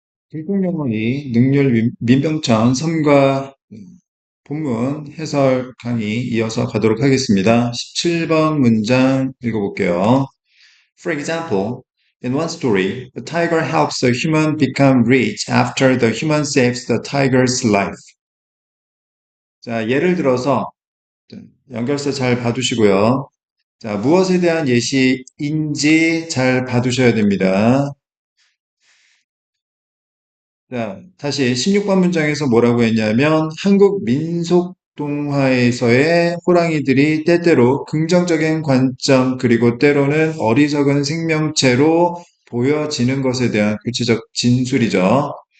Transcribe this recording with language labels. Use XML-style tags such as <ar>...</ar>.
<ko>불공정의 능률 민병천 3과 본문 해설 강의 이어서 가도록 하겠습니다. 17번 문장 읽어볼게요.</ko> <en>For example, in one story, the tiger helps the human become rich after the human saves the tiger's life.</en> <ko>자, 예를 들어서 연결서 잘 봐두시고요. 자, 무엇에 대한 예시인지 잘 봐두셔야 됩니다. 자, 다시 16번 문장에서 뭐라고 했냐면 한국 민속 동화에서의 호랑이들이 때때로 긍정적인 관점 그리고 때로는 어리석은 생명체로 보여지는 것에 대한 구체적 진술이죠.</ko>